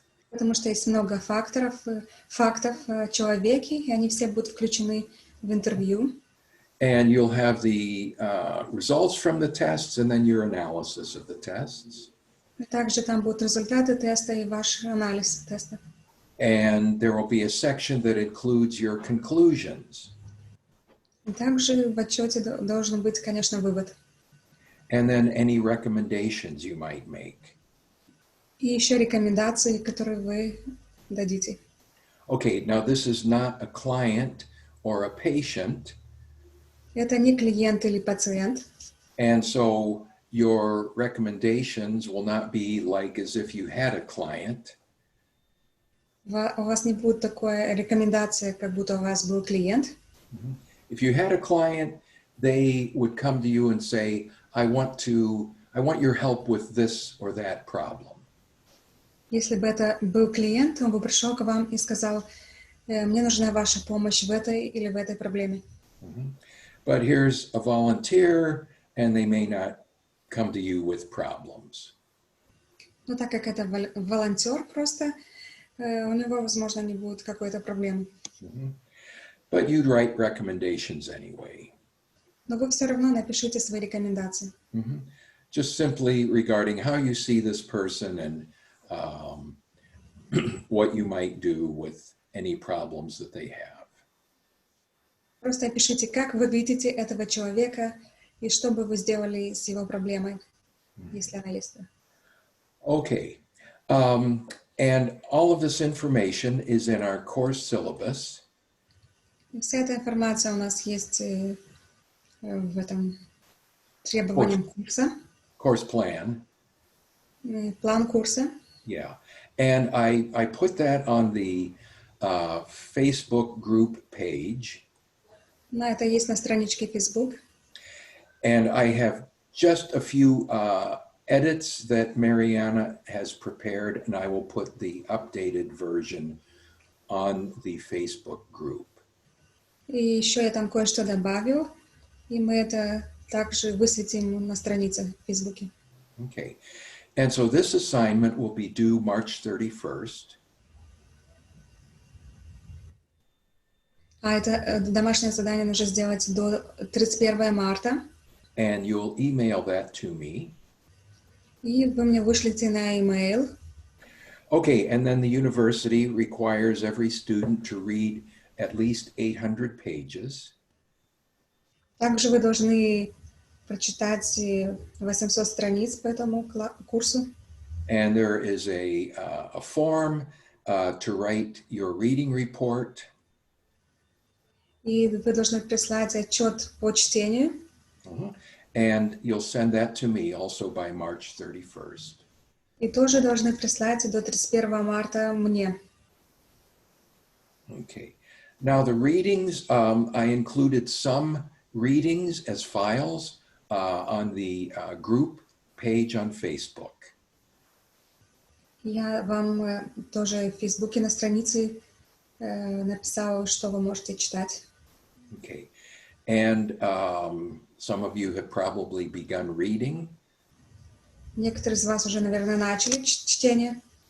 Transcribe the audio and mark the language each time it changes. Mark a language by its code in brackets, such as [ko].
[ru] Потому что есть много фактов о человеке, и они все будут включены в интервью. [en] And you'll have the results from the tests and then your analysis of the tests. [ru] Также там будут результаты теста и ваш анализ теста. [en] And there will be a section that includes your conclusions. [ru] И также в отчете должен быть, конечно, вывод. [en] And then any recommendations you might make. [ru] И еще рекомендации, которые вы дадите. [en] Okay, now this is not a client or a patient. [ru] Это не клиент или пациент. [en] And so your recommendations will not be like as if you had a client. [ru] У вас не будет такой рекомендации, как будто у вас был клиент. [en] If you had a client, they would come to you and say, I want your help with this or that problem. [ru] Если бы это был клиент, он бы пришел к вам и сказал, мне нужна ваша помощь в этой или в этой проблеме. [en] But here's a volunteer, and they may not come to you with problems. [ru] Но так как это волонтер просто, у него, возможно, не будет какой-то проблемы. [en] But you'd write recommendations anyway. [ru] Но вы все равно напишите свои рекомендации. [en] Just simply regarding how you see this person and what you might do with any problems that they have. [ru] Просто опишите, как вы видите этого человека и что бы вы сделали с его проблемой, если она есть. [en] Okay. And all of this information is in our course syllabus. [ru] И вся эта информация у нас есть в этом требовании курса, [en] Course plan. [ru] план курса. [en] Yeah. And I put that on the Facebook group page. [ru] Но это есть на страничке Facebook. [en] And I have just a few edits that Mariana has prepared, and I will put the updated version on the Facebook group. [ru] И еще я там кое-что добавил, и мы это также высветим на странице в Фейсбуке. [en] Okay. And so this assignment will be due March 31st. [ru] А это домашнее задание нужно сделать до 31 марта. [en] And you'll email that to me. [ru] И вы мне вышлите на e-mail. [en] Okay, and then the university requires every student to read at least 800 pages. [ru] Также вы должны прочитать 800 страниц по этому курсу. [en] And there is a form to write your reading report. [ru] И вы должны прислать отчет по чтению. [en] And you'll send that to me also by March 31st. [ru] И тоже должны прислать до 31 марта мне. [en] Okay. Now the readings, I included some readings as files on the group page on Facebook. [ru] Я вам тоже в Фейсбуке на странице написала, что вы можете читать. [en] Okay. And some of you have probably begun reading. [ru] Некоторые из вас уже, наверное, начали чтение.